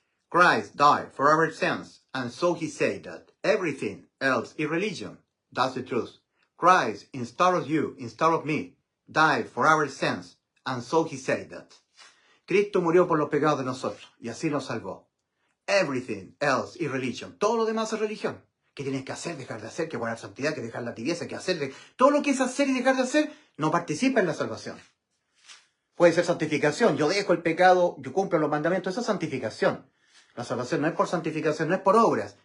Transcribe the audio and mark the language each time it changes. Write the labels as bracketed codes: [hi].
[en] Christ died for our sins, and so he said that everything else is religion. That's the truth. Christ, instead of you, instead of me, died for our sins, and so he said that. [es] Cristo murió por los pecados de nosotros, y así nos salvó. [en] Everything else is religion. [es] Todo lo demás es religión. ¿Qué tienes que hacer, dejar de hacer? Que guardar santidad, que dejar la tibieza, que hacer. Todo lo que es hacer y dejar de hacer no participa en la salvación. Puede ser santificación. Yo dejo el pecado, yo cumplo los mandamientos. Eso es santificación. La salvación no es por santificación, no es por obras.